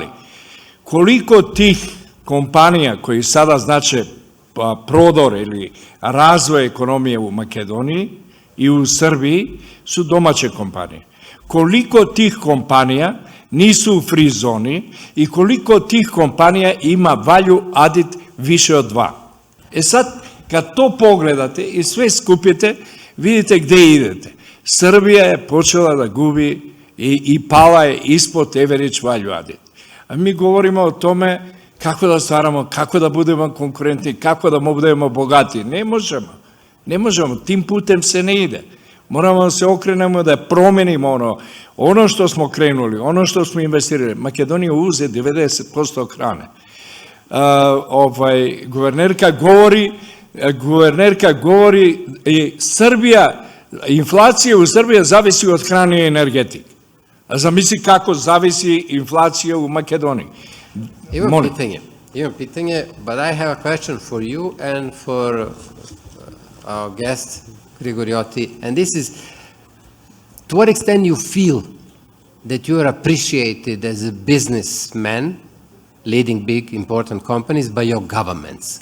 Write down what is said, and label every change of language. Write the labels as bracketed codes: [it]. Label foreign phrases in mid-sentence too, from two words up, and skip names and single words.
[sr] Koliko tih kompanija koji sada znače prodor ili razvoj ekonomije u Makedoniji i u Srbiji su domaće kompanije? Koliko tih kompanija nisu u free zoni i koliko tih kompanija ima [en] value added [sr] više od 2? E sad, kad to pogledate i sve skupite, vidite gde idete. Srbija je počela da gubi i pala je ispod [en] average value added. [sr] A mi govorimo o tome kako da stvaramo, kako da budemo konkurentni, kako da budemo bogati. Ne možemo. Ne možemo. Tim putem se ne ide. Moramo da se okrenemo da promenimo ono što smo krenuli, ono što smo investirali. Makedonija uze 90% hrane. Guvernerka govori Srbija, inflacija u Srbiji zavisi od hrane i energetike. A zamisli kako zavisi inflacija u Makedoniji. Imam pitanje, [en] but I have a question for you and for our guest, Grigoriotti, and this is, to what extent you feel that you are appreciated as a businessman leading big, important companies by your governments?